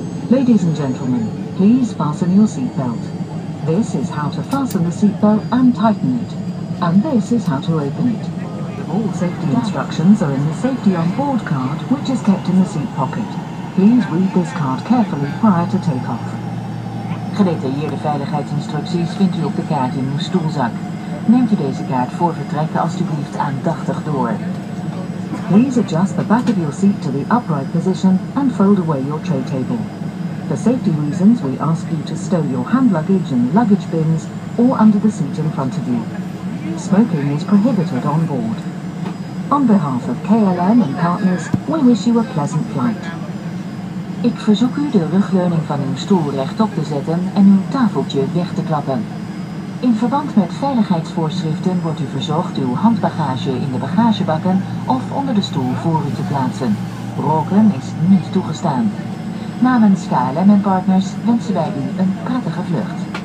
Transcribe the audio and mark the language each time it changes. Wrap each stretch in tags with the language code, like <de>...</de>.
<en>Ladies and gentlemen, please fasten your seatbelt. This is how to fasten the seatbelt and tighten it. And this is how to open it. All safety instructions are in the safety on board card, which is kept in the seat pocket. Please read this card carefully prior to takeoff.</en> <nl>Gedetailleerde veiligheidsinstructies vindt u op de kaart in uw stoelzak. Neemt u deze kaart voor vertrekken alstublieft aandachtig door.</nl> <en>Please adjust the back of your seat to the upright position and fold away your tray table. For safety reasons, we ask you to stow your hand luggage in luggage bins or under the seat in front of you. Smoking is prohibited on board. On behalf of KLM and partners, we wish you a pleasant flight.</en> <nl>Ik verzoek u de rugleuning van uw stoel rechtop te zetten en uw tafeltje weg te klappen. In verband met veiligheidsvoorschriften wordt u verzocht uw handbagage in de bagagebakken of onder de stoel voor u te plaatsen. Roken is niet toegestaan. Namens KLM en partners wensen wij u een prettige vlucht.</nl>